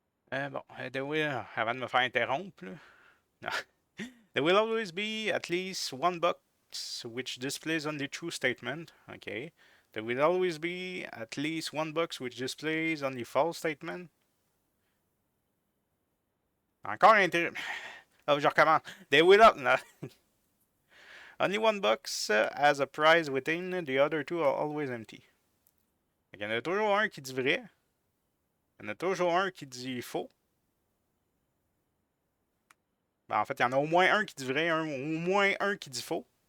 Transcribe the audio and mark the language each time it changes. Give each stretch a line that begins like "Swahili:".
French: Bon, avant de me faire interrompre, là. Non.
English: There will always be at least 1 box which displays only true statement. Okay. There will always be at least 1 box which displays only false statement.
French: Encore un oh, je recommence.
English: There will no. Only 1 box has a prize within, the other two are always empty.
French: Il y en a toujours un qui dit vrai. Il y en a toujours un qui dit faux. Ben, en fait, il y en a au moins un qui dit vrai, au moins un qui dit faux.